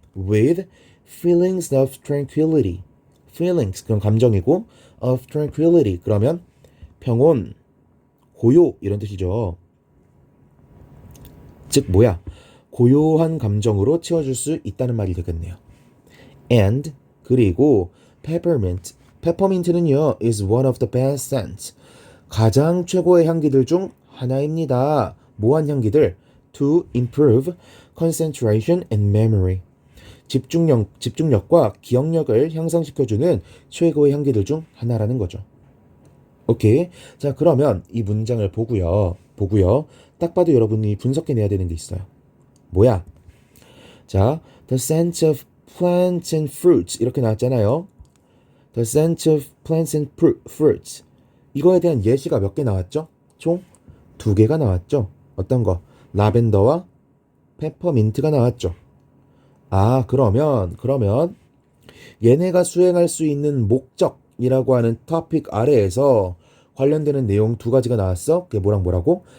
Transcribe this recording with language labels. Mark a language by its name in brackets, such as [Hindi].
[English] with feelings of tranquility, feelings [Korean] 그런 감정이고 [English] of tranquility [Korean] 그러면 평온, 고요 이런 뜻이죠. 즉 뭐야? 고요한 감정으로 채워줄 수 있다는 말이 되겠네요. [English] and [Korean] 그리고 [English] peppermint, [Korean] 페퍼민트는요 [English] is one of the best scents, [Korean] 가장 최고의 향기들 중 하나입니다. 뭐한 향기들? [English] to improve concentration and memory, [Korean] 집중력과 기억력을 향상시켜주는 최고의 향기들 중 하나라는 거죠. 오케이. 자, 그러면 이 문장을 보고요. 딱 봐도 여러분이 분석해내야 되는 게 있어요. 뭐야? 자, [English] the scent of plants and fruits [Korean] 이렇게 나왔잖아요. [English] The scent of plants and fruits. [Korean] 이거에 대한 예시가 몇 개 나왔죠? 총 2개가 나왔죠. 어떤 거? 라벤더와 페퍼민트가 나왔죠. 아, 그러면 얘네가 수행할 수 있는 목적이라고 하는 토픽 아래에서 관련되는 내용 2가지가 나왔어. 그게 뭐라고?